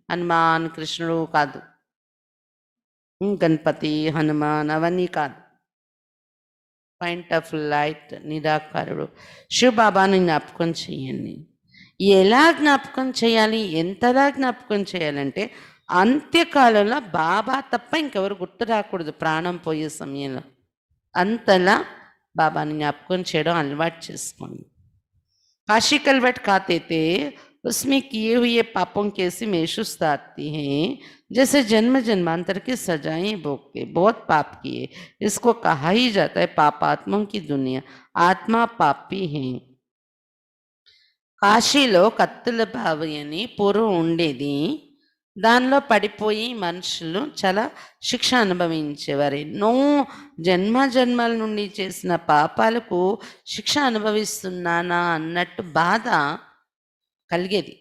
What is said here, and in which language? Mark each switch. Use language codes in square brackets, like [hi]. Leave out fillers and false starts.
[te] హనుమాన్ కృష్ణుడు కాదు, గణపతి హనుమాన్ అవన్నీ కాదు, పాయింట్ ఆఫ్ లైట్ నిరాకారుడు శివ బాబాని జ్ఞాపకం చెయ్యండి. ఎలా జ్ఞాపకం చేయాలి, ఎంతలా జ్ఞాపకం చేయాలంటే అంత్యకాలంలో బాబా తప్ప ఇంకెవరు గుర్తు రాకూడదు, ప్రాణం పోయే సమయంలో అంతలా బాబాని జ్ఞాపకం చేయడం అలవాటు చేసుకోండి. [hi] काशी कलवट खाते थे, उसमें किए हुए पापों की ऐसी महसूस आती हैं जैसे जन्म जन्मांतर की सजाएं भोगते, बहुत पाप किए, इसको कहा ही जाता है पापात्माओं की दुनिया, आत्मा पापी है. [te] కాశీలో కత్తుల బావి అని పూర్వం ఉండేది, దానిలో పడిపోయి మనుషులు చాలా శిక్ష అనుభవించేవారు. ఎన్నో జన్మల నుండి చేసిన పాపాలకు శిక్ష అనుభవిస్తున్నానా అన్నట్టు బాధ కలిగేది.